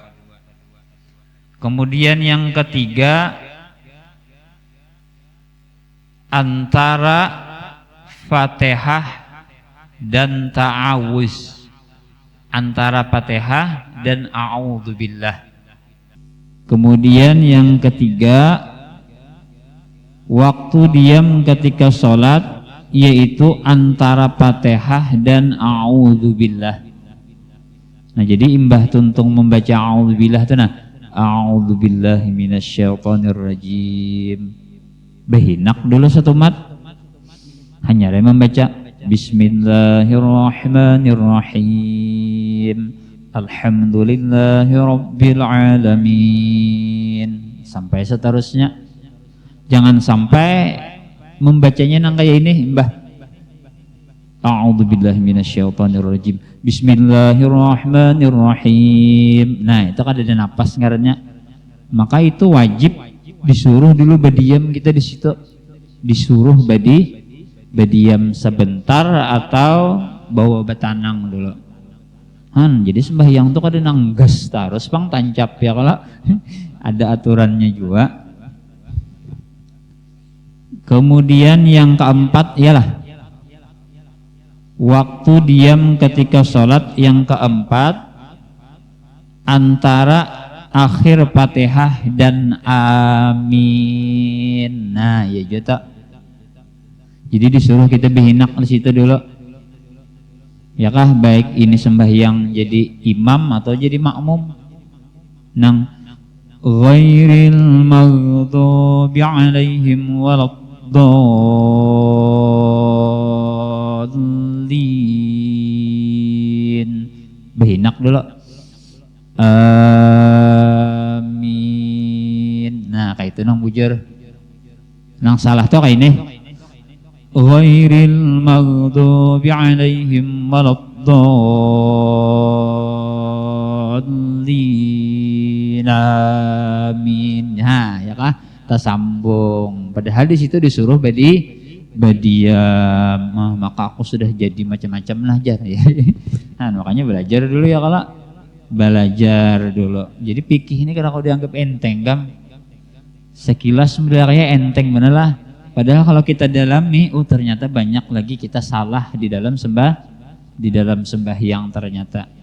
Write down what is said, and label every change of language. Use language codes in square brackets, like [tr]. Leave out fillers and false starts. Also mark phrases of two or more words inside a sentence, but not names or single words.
[id] Kemudian yang ketiga antara Fatihah dan ta'awuz. Antara Fatihah dan a'udzubillah. Kemudian yang ketiga waktu diam ketika sholat yaitu antara Fatihah dan a'udzubillah. Nah, jadi imbah tuntung membaca a'udzubillah itu nah [ar] أعوذ بالله من الشيطان الرجيم. [id] Behinak dulu satu mat. Hanya membaca [ar] بسم الله الرحمن الرحيم. الحمد لله رب العالمين. [id] Sampai seterusnya. Jangan sampai membacanya nang kayak ini, Mbah. [ar] أعوذ بالله من الشيطان الرجيم. بسم الله الرحمن الرحيم. [id] Nah, itu kan ada napas ngarannya. Maka itu wajib disuruh dulu berdiam kita di situ. Disuruh berdiam sebentar atau bawa batanang dulu. [bjn] Jadi sembahyang tuh kada nanggas terus bang tancap ya kalau ada aturannya juga. [id] Kemudian yang keempat ialah waktu diam ketika sholat yang keempat antara akhir Fatihah dan amin. Nah, ya juga. Jadi disuruh kita behinak di situ dulu. Ya kah, baik ini sembahyang jadi imam atau jadi makmum. [ar] Nang غير المغضوب عليهم ولا الضالين. [id] Behinak dulu. Amin. [bjn] Nah, kayak itu nang bujur. Nang salah tuh kayak ini. [ar] غير المغضوب عليهم ولا الضالين. [id] Amin. Nah, ya kah? Tersambung. Padahal di situ disuruh badiam. Maka aku sudah jadi macam-macam lah jar ya. Nah, makanya belajar dulu ya kalau belajar dulu. Jadi fikih ini kalau dianggap enteng kan, sekilas sebenarnya enteng bener lah. Padahal kalau kita dalami, ternyata banyak lagi kita salah di dalam sembahyang ternyata.